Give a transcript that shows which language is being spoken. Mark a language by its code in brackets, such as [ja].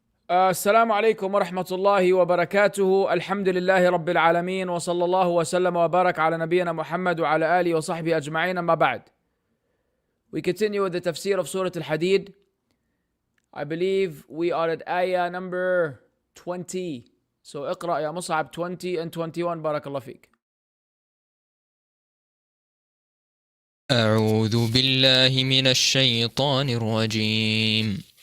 [ar] السلام عليكم ورحمة الله وبركاته. الحمد لله رب العالمين وصلى الله وسلم وبارك على نبينا محمد وعلى آله وصحبه أجمعين. أما بعد. [en] We continue with the tafsir of Surah Al-Hadid. I believe we are at ayah number 20. So [ar] اقرأ يا مصعب [en] 20 and 21. [ar] بارك الله فيك. أعوذ بالله من الشيطان الرجيم.